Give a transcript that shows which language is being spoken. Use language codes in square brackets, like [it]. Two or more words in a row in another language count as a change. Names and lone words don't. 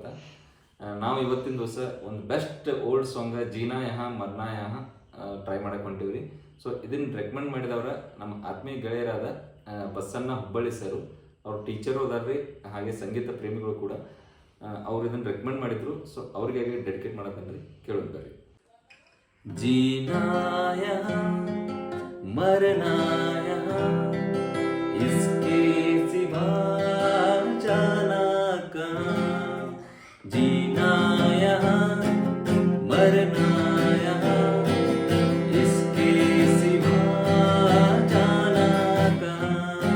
[kn] ನಾವು ಇವತ್ತಿನ ದಿವಸ ಒಂದು [en] best old song [kn] ಜೀನಾ ಯಹ ಮರ್ನಾ ಯಹ ಟ್ರೈ ಮಾಡಕ್ಕೆ ಹೊಂಟಿವ್ರಿ. ಸೊ ಇದನ್ನು ರೆಕಮೆಂಡ್ ಮಾಡಿದವ್ರ ನಮ್ಮ ಆತ್ಮೀಯ ಗೆಳೆಯರಾದ ಬಸನ್ನ ಹುಬ್ಬಳ್ಳಿ ಸರು. ಅವ್ರ ಟೀಚರು ಅದಾರ್ರಿ, ಹಾಗೆ ಸಂಗೀತ ಪ್ರೇಮಿಗಳು ಕೂಡ. ಅವ್ರು ಇದನ್ನು ರೆಕಮೆಂಡ್ ಮಾಡಿದ್ರು. ಸೊ ಅವ್ರಿಗೆ ಡೆಡಿಕೇಟ್ ಮಾಡಕ್ಕಂದ್ರಿ, ಕೇಳೋದು ಬರ್ರಿ. [hi] जीना यहाँ मरना यहाँ इसके सिवा जाना कहाँ. जीना यहाँ मरना यहाँ इसके सिवा जाना कहाँ.